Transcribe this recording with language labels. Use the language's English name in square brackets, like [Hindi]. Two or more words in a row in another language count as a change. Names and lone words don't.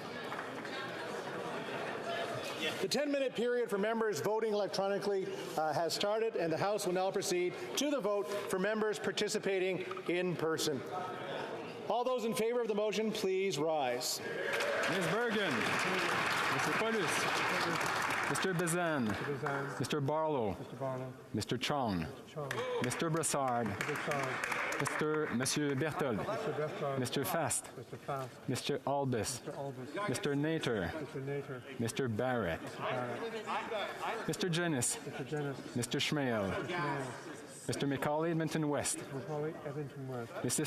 [English] The 10-minute period for members voting electronically has started, and the House will now proceed to the vote for members participating in person. All those in favor of the motion, please rise. Ms. Bergen, Mr. Paulus, Mr. Bazin, Mr. Barlow, Mr. Chong, Mr. Brassard, Monsieur Berthold, Mr. Fast, Mr. Albus, Mr. Nater, Mr. Barrett, Mr. Jennis, Mr. Schmale, Mr. McCauley, Edmonton West, Mrs.